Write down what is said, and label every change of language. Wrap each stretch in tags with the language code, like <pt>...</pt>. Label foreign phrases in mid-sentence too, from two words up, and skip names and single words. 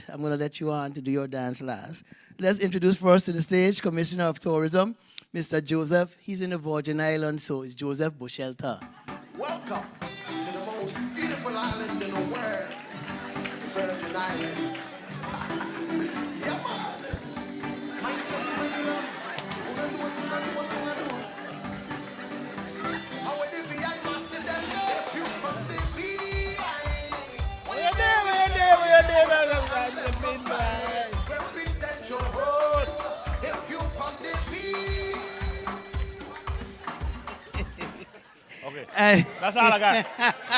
<en>I'm going to let you on to do your dance last. Let's introduce first to the stage, Commissioner of Tourism, Mr. Joseph. He's in the Virgin Islands, so it's Joseph Bushelta. Welcome to the most beautiful island in the world, Virgin Islands. Yeah, man. My turn, my love. Una duas, una duas, una duas. How are the VI master them? If you from the VI, represent your road. If you from the VI. Okay, that's all I got.</en>